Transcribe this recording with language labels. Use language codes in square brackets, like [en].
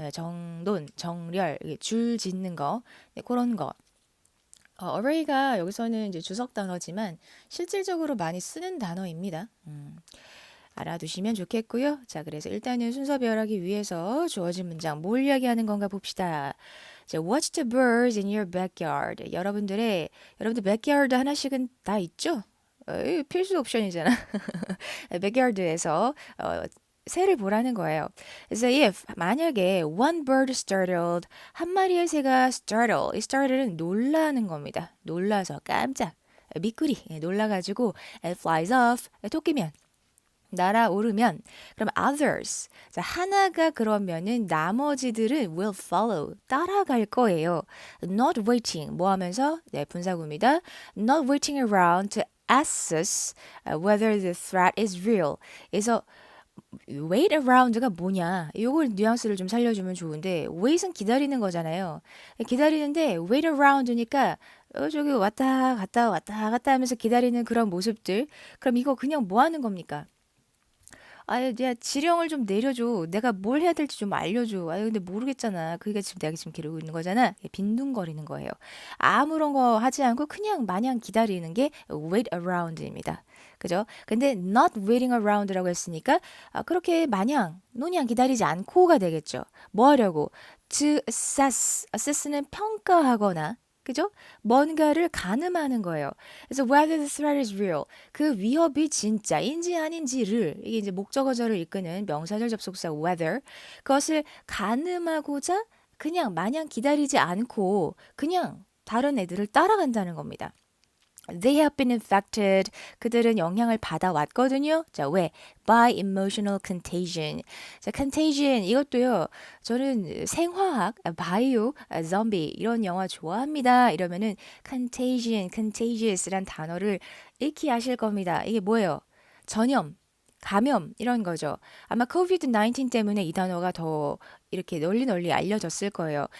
[ko] 정돈, 정렬, 이게 줄 짓는 거. 네, 그런 거. array가 여기서는 이제 주석 단어지만 실질적으로 많이 쓰는 단어입니다. 알아두시면 좋겠고요. 자, 그래서 일단은 순서 배열하기 위해서 주어진 문장 뭘 이야기하는 건가 봅시다. [en] 자, watch the birds in your backyard. [ko] 여러분들 backyard 하나씩은 다 있죠? 이거 필수 옵션이잖아. backyard에서 새를 보라는 거예요. 그래서 if 만약에 [en] one bird startled [ko] 한 마리의 새가 startle는 놀라는 겁니다. 놀라서 깜짝 미꾸리 놀라가지고 [en] it flies off [ko] 토끼면 날아오르면 그럼 others 자 하나가 그러면은 나머지들은 [en] will follow [ko] 따라갈 거예요. [en] Not waiting [ko] 뭐 하면서 네 분사구입니다. [en] Not waiting around to assess whether the threat is real. [ko] 그래서 [en] wait around [ko] 가 뭐냐? 요걸 뉘앙스를 좀 살려주면 좋은데 wait은 기다리는 거잖아요. 기다리는데 wait around니까 저기 왔다 갔다 하면서 기다리는 그런 모습들. 그럼 이거 그냥 뭐 하는 겁니까? 야, 지령을 좀 내려줘. 내가 뭘 해야 될지 좀 알려줘. 근데 모르겠잖아. 그게 지금 내가 지금 기르고 있는 거잖아. 빈둥거리는 거예요. 아무런 거 하지 않고 그냥 마냥 기다리는 게 [en] wait around [ko] 입니다. 그죠? 근데 [en] not waiting around [ko] 라고 했으니까 그렇게 마냥 노냥 기다리지 않고가 되겠죠. 뭐 하려고? To assess는 평가하거나 그죠? 뭔가를 가늠하는 거예요. [en] 그래서 whether the threat is real. [ko] 그 위협이 진짜인지 아닌지를 이게 이제 목적어절을 이끄는 명사절 접속사 whether 그것을 가늠하고자 그냥 마냥 기다리지 않고 그냥 다른 애들을 따라간다는 겁니다. [en] They have been infected. [ko] 그들은 영향을 받아왔거든요. 자, 왜? [en] By emotional contagion. [ko] 자, contagion 이것도요. 저는 생화학, 바이오, 좀비 이런 영화 좋아합니다. 이러면은 contagious란 단어를 익히 아실 겁니다. 이게 뭐예요? 전염, 감염 이런 거죠. 아마 COVID-19 때문에 이 단어가 더 이렇게 널리 알려졌을 거예요.